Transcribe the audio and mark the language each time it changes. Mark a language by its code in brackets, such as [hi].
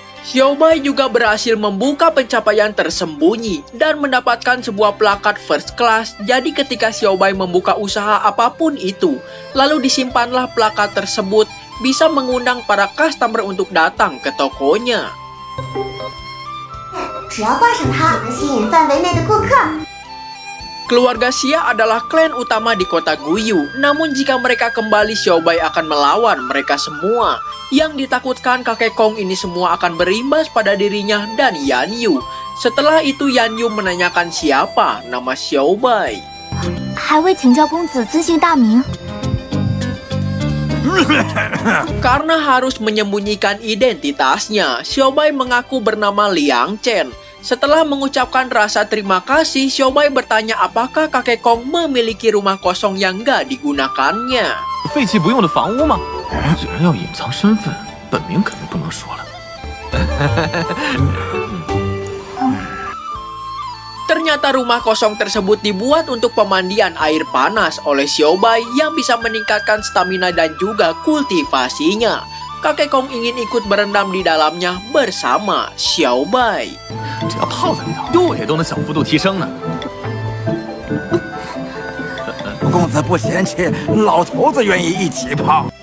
[id] Xiaobai juga berhasil membuka pencapaian tersembunyi dan mendapatkan sebuah plakat first class. Jadi ketika Xiaobai membuka usaha apapun itu, lalu disimpanlah plakat tersebut, bisa mengundang para customer untuk datang ke tokonya. [zh] 只要挂上它，能吸引范围内的顾客。 [id] Keluarga Xia adalah klan utama di kota Guyu. Namun jika mereka kembali, Xiaobai akan melawan mereka semua. Yang ditakutkan kakek Kong ini semua akan berimbas pada dirinya dan Yanyu. Setelah itu Yanyu menanyakan siapa nama Xiaobai. [zh] 还未请教公子尊姓大名。 [id] Karena harus menyembunyikan identitasnya, Xiaobai mengaku bernama Liang Chen. Setelah mengucapkan rasa terima kasih, Xiaobai bertanya apakah kakek Kong memiliki rumah kosong yang gak digunakannya. [zh] 废弃不用的房屋吗？既然要隐藏身份，本名肯定不能说了。 [id] Ternyata rumah kosong tersebut dibuat untuk pemandian air panas oleh Xiaobai yang bisa meningkatkan stamina dan juga kultivasinya. Kakek Kong ingin ikut berendam di dalamnya bersama Xiaobai. [zh] 只要泡在里头，度也都能小幅度提升呢。公子不嫌弃，老头子愿意一起泡。